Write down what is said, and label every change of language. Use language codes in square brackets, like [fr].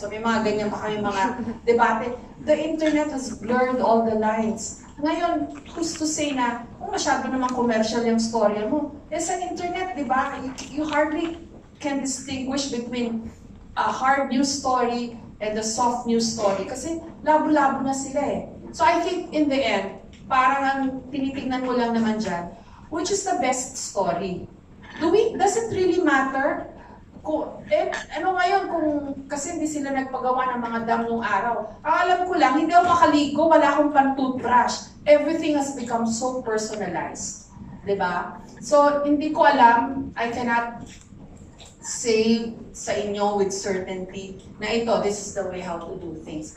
[tl] So may mga ganyan pa kami mga debate. [en] The internet has blurred all the lines. Ngayon, who's to say na, [tl] masyado naman commercial yung storya mo. Sa internet, di ba, [en] you hardly can distinguish between a hard news story and a soft news story. [tl] Kasi labo-labo na sila eh. [en] So I think in the end, [tl] parang ang tinitingnan mo lang naman dyan, [en] which is the best story? Does it really matter [tl] ano ngayon kung kasi hindi sila nagpagawa ng mga dam nung araw. Ang alam ko lang, hindi ako makaligo, wala akong pan-toothbrush. [en] Everything has become so personalized. 'Di ba? So, [tl] hindi ko alam, [en] I cannot say [tl] sa inyo [en] with certainty na this is the way how to do things.